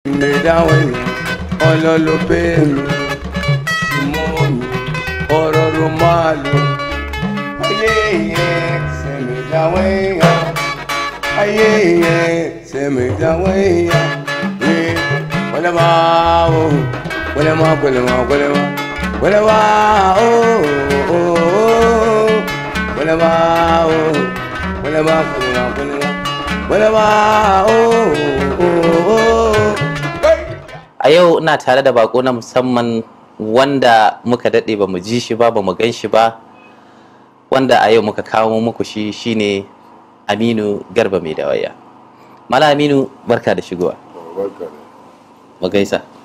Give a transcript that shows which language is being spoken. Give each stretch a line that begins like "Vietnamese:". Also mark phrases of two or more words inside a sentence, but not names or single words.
Yoruba: Me da wai, ololo pe mi, si mo mi, ororo ma lo. Ayé yẹn, se me da wai ya. Ayé yẹn, se me da wai ya. Eh, wale ma o, wale ma, wale ma, wale ma. Wale ma o, o, o. Wale ma o, wale ma, wale ma, wale ma. Wale ma o, o, o. Hey!
Hausa: A yau ina tare da bako na musamman wanda muka daɗe ba mu ji shi ba, ba mu gan shi ba. Wanda a yau muka kawo muku shi, shine Aminu Garba Mai Dawaya. Malam Aminu, barka da shigowa. Barka da. Mu gaisa.